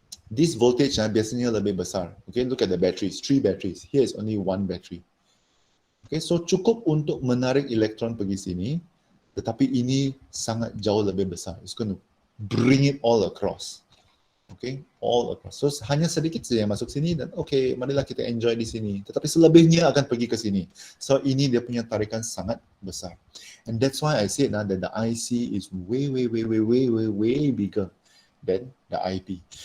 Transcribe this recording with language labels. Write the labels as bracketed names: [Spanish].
[English] This voltage [Malay] biasanya lebih besar. [English] Okay, look at the batteries, 3 batteries. Here is only 1 battery. Okay, so [Malay] cukup untuk menarik elektron pergi sini, tetapi ini sangat jauh lebih besar. [English] It's going to bring it all across. Okay, all across. [Malay] So hanya sedikit saja yang masuk sini dan okay, marilah kita enjoy di sini. Tetapi selebihnya akan pergi ke sini. So ini dia punya tarikan sangat besar. [English] And that's why I said that the IC is way bigger than the IP.